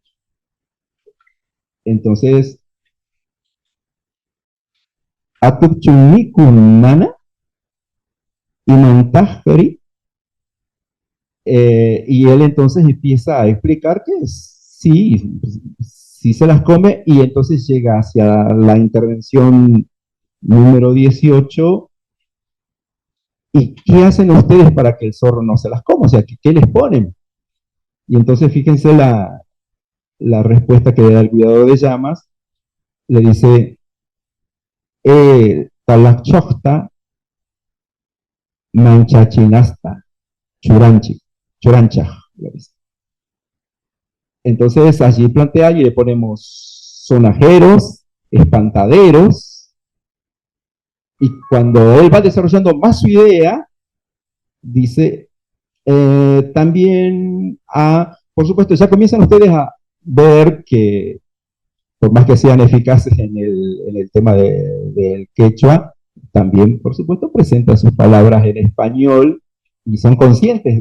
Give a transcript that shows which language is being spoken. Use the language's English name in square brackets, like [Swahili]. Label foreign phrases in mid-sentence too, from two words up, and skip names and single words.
[Spanish] Entonces, Atukchumikunana y Mantajari, y él entonces empieza a explicar que sí, sí se las come, y entonces llega hacia la intervención número 18. ¿Y qué hacen ustedes para que el zorro no se las coma? O sea, ¿qué les ponen? Y entonces fíjense la respuesta que le da el cuidador de llamas. Le dice, [Quechua] talachokta manchachinasta, churanchi, churancha. [Spanish] Entonces allí plantea y le ponemos sonajeros, espantaderos, y cuando él va desarrollando más su idea, dice También, por supuesto, ya comienzan ustedes a ver que, por más que sean eficaces en el tema del quechua, también, por supuesto, presentan sus palabras en español y son conscientes.